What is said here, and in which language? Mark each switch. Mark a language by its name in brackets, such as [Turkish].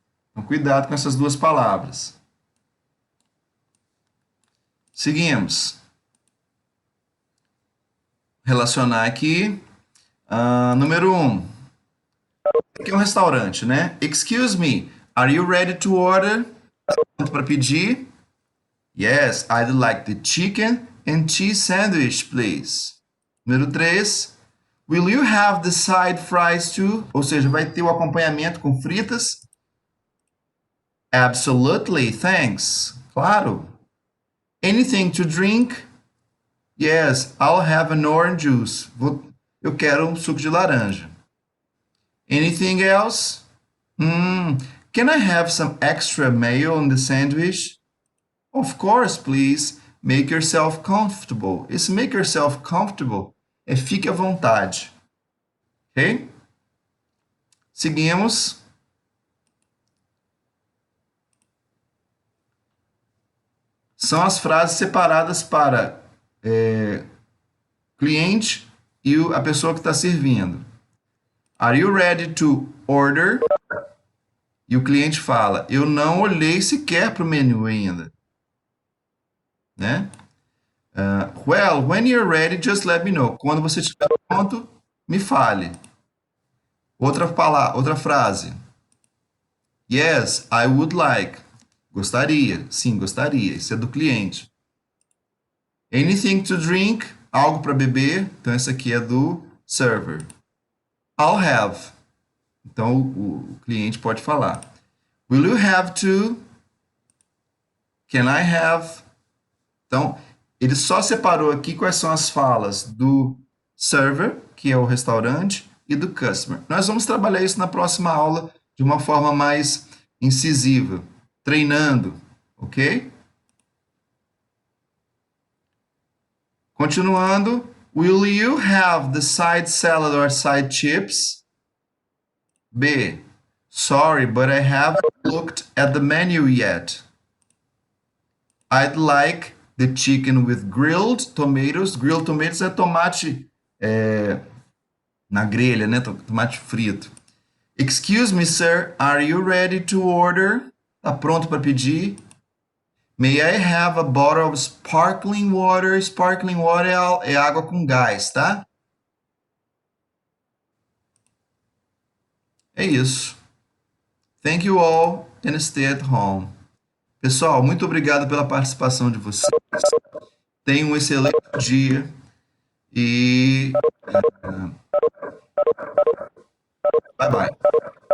[Portuguese] Então, cuidado com essas duas palavras. Seguimos. Relacionar aqui. Número 1. Aqui é um restaurante, né? [English] Excuse me, are you ready to order? [Portuguese] Pronto para pedir? [English] Yes, I'd like the chicken and cheese sandwich, please. [Portuguese] Número 3. [English] Will you have the side fries too? [Portuguese] Ou seja, vai ter o acompanhamento com fritas? [English] Absolutely, thanks. [Portuguese] Claro. [English] Anything to drink? Yes, I'll have an orange juice. [Portuguese] Eu quero um suco de laranja. [English] Anything else? Can I have some extra mayo on the sandwich? Of course, please. Make yourself comfortable. [Portuguese] Esse [English] make yourself comfortable [Portuguese] é fique à vontade. Ok? Seguimos. São as frases separadas para cliente e a pessoa que está servindo. [English] Are you ready to order? [Portuguese] E o cliente fala, eu não olhei sequer para o menu ainda. Né? [English] Well, when you're ready, just let me know. [Portuguese] Quando você estiver pronto, me fale. Outra frase. [English] Yes, I would like. [Portuguese] Gostaria. Sim, gostaria. Isso é do cliente. [English] Anything to drink? [Portuguese] Algo para beber. Então, essa aqui é do server. [English] I'll have. [Portuguese] Então, o cliente pode falar. [English] Will you have to? Can I have? [Portuguese] Então, ele só separou aqui quais são as falas do server, que é o restaurante, e do customer. Nós vamos trabalhar isso na próxima aula de uma forma mais incisiva, treinando, ok? Continuando. [English] Will you have the side salad or side chips? B. Sorry, but I haven't looked at the menu yet. I'd like the chicken with grilled tomatoes. [Portuguese] Grilled tomatoes é tomate na grelha, né? Tomate frito. [English] Excuse me, sir, are you ready to order? [Portuguese] Tá pronto para pedir? [English] May I have a bottle of sparkling water? [Portuguese] Sparkling water é água com gás, tá? É isso. [English] Thank you all and stay at home. [Portuguese] Pessoal, muito obrigado pela participação de vocês. Tenham um excelente dia e bye bye.